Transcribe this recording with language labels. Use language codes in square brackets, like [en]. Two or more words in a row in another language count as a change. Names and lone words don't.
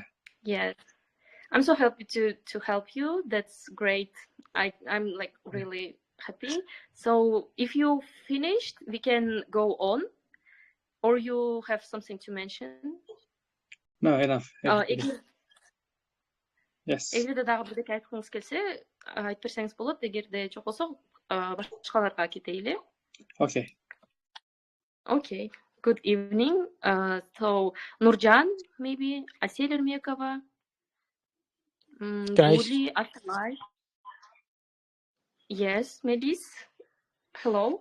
[en] Yes. I'm so happy to help you. That's great. I'm like really happy. So if you finished, we can go on, or you have something to mention? No, enough. Yes. [ky] Эгерде дагы бирдеке айткыңыз келсе, айтып берсеңиз болот. Эгерде жок болсо, башкаларга кетейли. [en] Okay. Okay. Good evening. So Nurjan, maybe Asil Ermekova, Guli, Atalay. Yes, Melis. Hello.